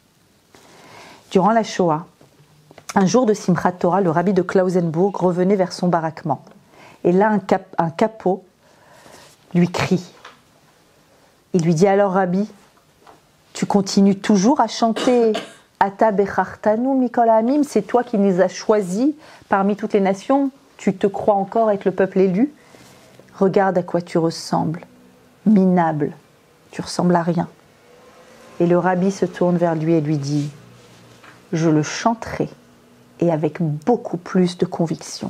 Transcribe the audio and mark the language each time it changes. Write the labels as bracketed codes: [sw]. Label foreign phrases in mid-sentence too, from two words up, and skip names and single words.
[fr] Durant la Shoah, un jour de Simchat Torah, le rabbi de Klausenburg revenait vers son baraquement. Et là, un capot lui crie. Il lui dit « Alors, rabbi, tu continues toujours à chanter « [he] אתה בחרתנו מכל העמים [fr] » c'est toi qui nous as choisis parmi toutes les nations. Tu te crois encore être le peuple élu ? Regarde à quoi tu ressembles. Minable. Tu ressembles à rien. Et le rabbi se tourne vers lui et lui dit « Je le chanterai et avec beaucoup plus de conviction.